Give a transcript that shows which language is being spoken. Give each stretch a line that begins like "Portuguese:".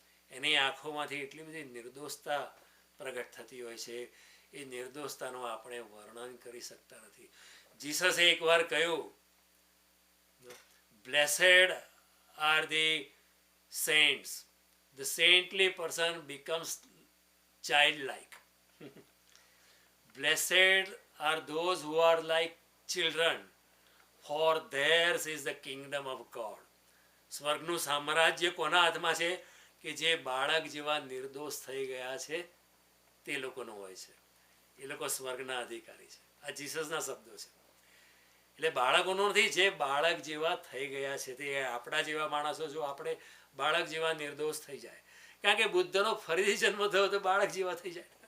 Gujarati: એની આંખોમાંથી એટલી બધી નિર્દોષતા પ્રગટ થતી હોય છે, એ નિર્દોષતાનું આપણે વર્ણન કરી શકતા નથી. જીસસે એકવાર કહ્યું,
English: Blessed are the saints, the saintly person becomes childlike. Blessed are those who are like children, for theirs is the kingdom of God.
Gujarati: સ્વર્ગનું સામ્રાજ્ય કોના હાથમાં છે? કે જે બાળક જેવા નિર્દોષ થઈ ગયા છે તે લોકોનો હોય છે. એ લોકો સ્વર્ગના અધિકારી છે. આ જીસસના શબ્દો છે. એટલે બાળકોનો નથી, જે બાળક જેવા થઈ ગયા છે તે આપણા જેવા માણસો. જો આપણે બાળક જેવા નિર્દોષ થઈ જાય, કારણ કે બુદ્ધનો ફરીથી જન્મ થયો તો બાળક જેવા થઈ જાય.